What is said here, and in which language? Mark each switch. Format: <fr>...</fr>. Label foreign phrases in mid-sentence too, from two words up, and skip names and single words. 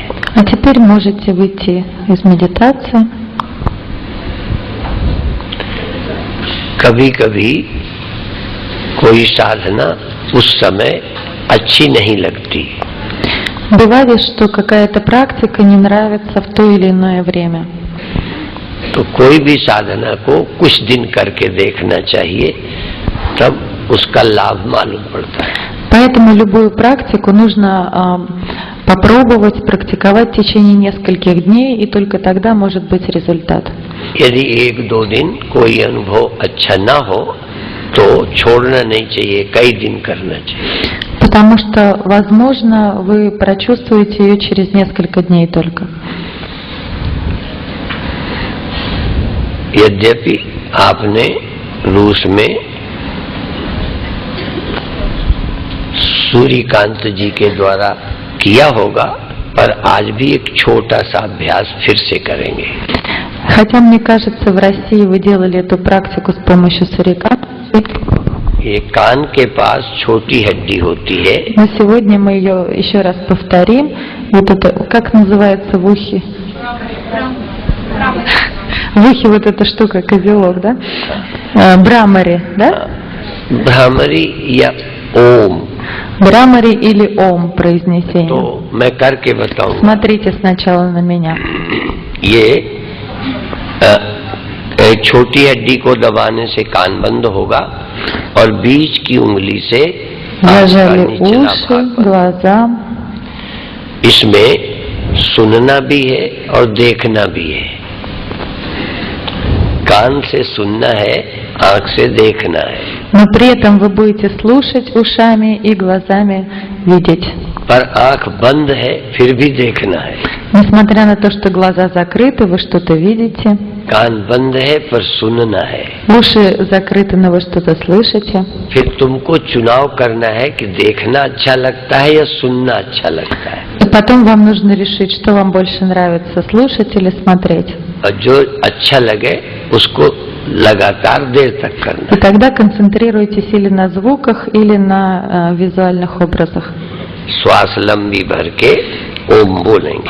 <ru>А теперь можете выйти из медитации.</ru> <hi>कभी कभी कोई साधना उस समय अच्छी नहीं लगती।</hi> <ru>Бывает, что какая-то практика не нравится в то или иное время.</ru> <hi>तो कोई भी साधना को कुछ दिन करके देखना चाहिए, तब उसका लाभ मालूम पड़ता है।</hi> <ru>Поэтому любую практику нужно попробовать, практиковать в течение нескольких дней, и только тогда может быть результат.</ru> <hi>यदि 1-2 दिन कोई अनुभव अच्छा ना हो तो छोड़ना नहीं चाहिए, कई दिन करना चाहिए।</hi> <ru>Потому что, возможно, вы прочувствуете ее через несколько дней только.</ru> <hi>यद्यपि आपने रूस में सूर्यकांत जी के द्वारा किया होगा, पर आज भी एक छोटा सा अभ्यास फिर से करेंगे।</hi> <ru>Хотя, мне кажется, в России вы делали эту практику с помощью суриката.</ru> <hi>ये कान के पास छोटी हड्डी होती है,</hi> <ru>Но сегодня мы ее еще раз повторим. Вот это, как называется в ухе? В ухе вот эта штука, козелок, да? Брамари, да?</ru> <hi>भ्रामरी या ओम।</hi> <ru>Брамари или ом произнесение.</ru> <hi>तो मैं करके बताऊंगा।</hi> <ru>Смотрите сначала на меня.</ru> <hi>ये एक छोटी हड्डी को दबाने से कान बंद होगा और बीच की उंगली से</hi> <ru>Зажали уши, глаза.</ru> <hi>इसमें सुनना भी है और देखना भी है। कान से सुनना है, आंख से देखना है।</hi> <ru>Но при этом вы будете слушать ушами и глазами видеть.</ru> <hi>पर आंख बंद है, फिर भी देखना है।</hi> <ru>Несмотря на то, что глаза закрыты, вы что-то видите.</ru> <hi>कान बंद है पर सुनना है।</hi> <ru>Уши закрыты, но вы что-то слышите.</ru> <hi>फिर तुमको चुनाव करना है कि देखना अच्छा लगता है या सुनना अच्छा लगता है।</hi> <ru>И потом вам нужно решить, что вам больше нравится, слушать или смотреть.</ru> <hi>और जो अच्छा लगे उसको लगातार देर तक करना।</hi> <ru>И тогда концентрируйтесь или на звуках, или на визуальных образах.</ru> <hi>श्वास लंबी भर के ओम बोलेंगे।</hi>